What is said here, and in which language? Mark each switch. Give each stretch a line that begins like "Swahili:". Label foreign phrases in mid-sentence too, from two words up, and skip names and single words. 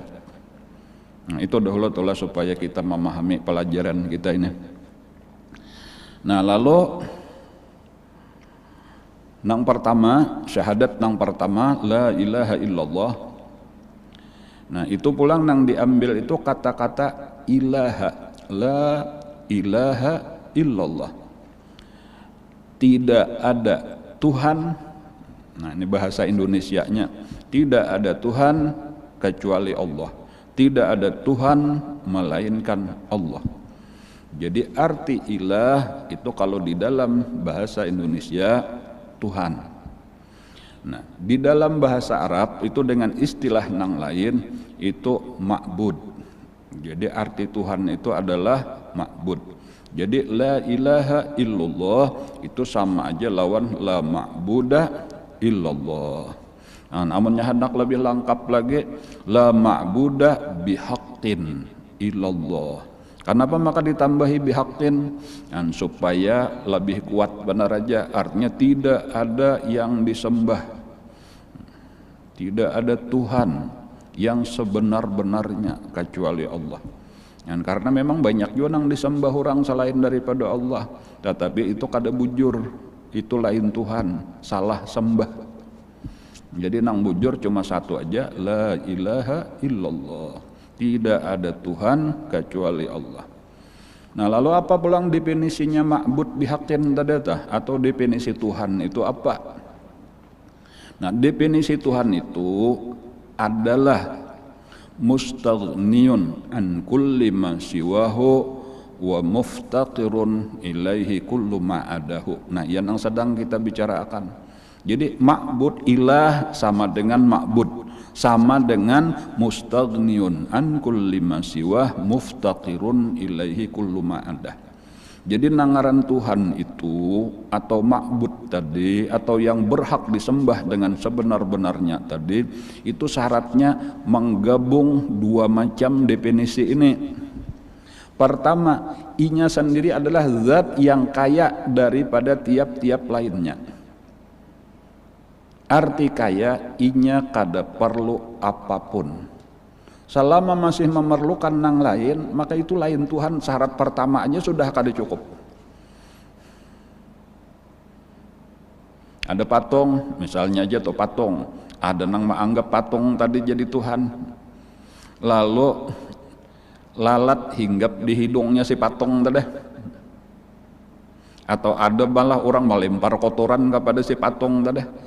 Indonesian: Nah, itu dahulu telah supaya kita memahami pelajaran kita ini. Nah, lalu yang pertama, syahadat yang pertama
Arabic: لا إله إلا الله.
Indonesian: Nah, itu pulang yang diambil itu kata-kata ilaha,
Arabic: لا إله إلا الله,
Indonesian: tidak ada Tuhan. Nah, ini bahasa Indonesianya, tidak ada Tuhan kecuali Allah, tidak ada Tuhan melainkan Allah. Jadi arti ilah itu kalau di dalam bahasa Indonesia Tuhan. Nah, di dalam bahasa Arab itu dengan istilah yang lain itu ma'bud. Jadi arti Tuhan itu adalah ma'bud. Jadi
Arabic: لا إله إلا الله
Indonesian: itu sama aja lawan
Arabic: لا معبود إلا الله.
Indonesian: Nah, namun hendak lebih lengkap lagi
Arabic: لا معبود بحق إلا الله.
Indonesian: Kenapa maka ditambahi bihaqqin? Dan supaya lebih kuat benar aja, artinya tidak ada yang disembah, tidak ada Tuhan yang sebenar-benarnya kecuali Allah. Dan karena memang banyak juga yang disembah orang selain daripada Allah,
Banjar: tetapi itu kada bujur, itu lain Tuhan, salah sembah. Jadi nang bujur cuma satu aja,
Arabic: لا إله إلا الله,
Indonesian: tidak ada Tuhan kecuali Allah. Nah, lalu apa pulang definisinya
Arabic: معبود بحق
Indonesian: tadi atau definisi Tuhan itu apa? Nah, definisi Tuhan itu adalah
Arabic: مستغن عن كل ما سواه و مفتقر إليه كل ما عداه.
Indonesian: Nah, yang sedang kita bicarakan. Jadi ma'bud ilah sama dengan ma'bud, sama dengan
Arabic: مستغن عن كل ما سواه مفتقر إليه كل ما عداه.
Indonesian: Jadi nangaran Tuhan itu atau ma'bud tadi atau yang berhak disembah dengan sebenar-benarnya tadi itu syaratnya menggabung dua macam definisi ini. Pertama, inya sendiri adalah zat yang kaya daripada tiap-tiap lainnya. Arti kaya, inya kada perlu apapun. Selama masih memerlukan nang lain, maka itu lain Tuhan. Syarat pertama aja sudah kada cukup. Ada patung, misalnya aja tuh patung, ada nang menganggap patung tadi jadi Tuhan, lalu lalat hinggap di hidungnya si patung tadi, atau ada malah orang melempar kotoran kepada si patung tadi.